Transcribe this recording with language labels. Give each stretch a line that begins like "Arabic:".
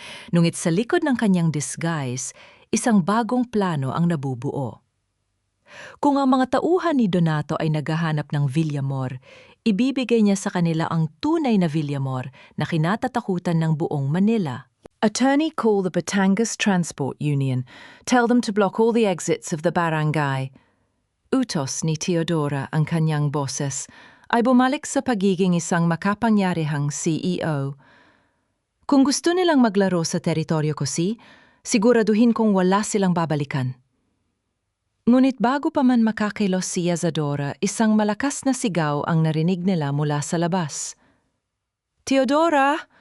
Filipino: Ngunit sa likod ng kanyang disguise, isang bagong plano ang nabubuo. Kung ang mga tauhan ni Donato ay naghahanap ng Villamor, ibibigay niya sa kanila ang tunay na Villamor na kinatatakutan ng buong Manila.
English: "Attorney, call the Batangas Transport Union. Tell them to block all the exits of the barangay."
Filipino: Utos ni Teodora ang kanyang boses ay bumalik sa pagiging isang makapangyarihang CEO. "Kung gusto nilang maglaro sa teritoryo ko siguraduhin kong wala silang babalikan." Ngunit bago pa man makakilos si Isadora, isang malakas na sigaw ang narinig nila mula sa labas. "Teodora!